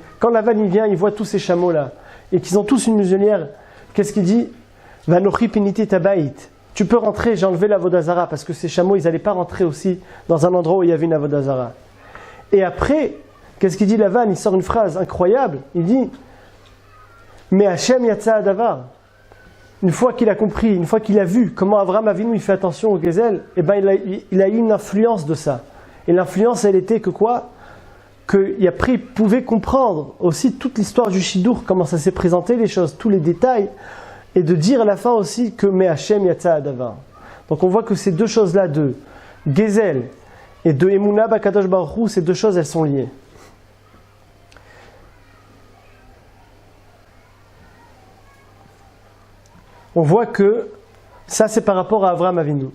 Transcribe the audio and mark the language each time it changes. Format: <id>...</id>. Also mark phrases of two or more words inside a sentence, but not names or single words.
<fr>Quand Lavan il vient, il voit tous ces chameaux-là, et qu'ils ont tous une muselière, qu'est-ce qu'il dit?</fr> <he>ואנכי פניתי הבית.</he> <fr>Tu peux rentrer, j'ai enlevé la Vodazara, parce que ces chameaux, ils n'allaient pas rentrer aussi dans un endroit où il y avait une Vodazara. Et après, qu'est-ce qu'il dit Lavan? Il sort une phrase incroyable. Il dit mais</fr> <he>השם יצא הדבר.</he> <fr>Une fois qu'il a compris, une fois qu'il a vu comment Avraham Avinu il fait attention au gezel, eh ben il a eu une influence de ça. Et l'influence, elle était que quoi? Qu'après, il pouvait comprendre aussi toute l'histoire du Shidour, comment ça s'est présenté, les choses, tous les détails, et de dire à la fin aussi que mais</fr> <he>השם יצא הדבר.</he> <fr>Donc on voit que ces deux choses-là, de gezel et de</fr> <he>אמונה בקדוש ברוך הוא,</he> <fr>ces deux choses, elles sont liées. On voit que ça c'est par rapport à Avraham Avinu.</fr>